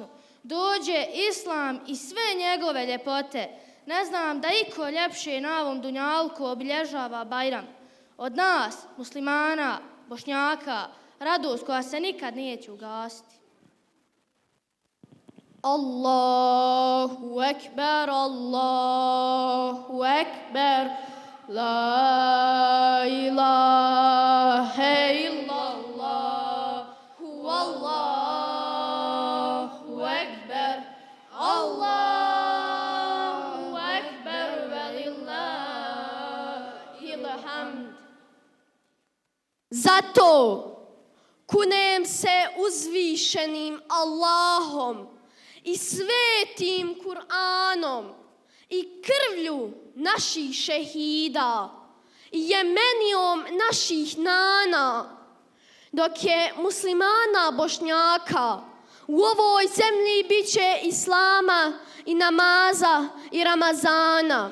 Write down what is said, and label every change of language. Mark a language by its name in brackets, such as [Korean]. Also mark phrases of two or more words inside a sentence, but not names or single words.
[Bosnian] Dođe Islam i sve njegove ljepote. Ne znam da iko ljepše na ovom dunjalku obilježava Bajram. Od nas, muslimana, Bošnjaka, radost koja se nikad neće ugasiti. [Arabic] الله أكبر، الله أكبر، لا إله إلا الله، والله أكبر، الله أكبر ولله الحمد. [Bosnian] Zato kunem se uzvišenim Allahom i svetim Kur'anom i krvlju naših šehida i jemenijom naših nana, dok je muslimana Bošnjaka u ovoj zemlji bit će islama i namaza i Ramazana.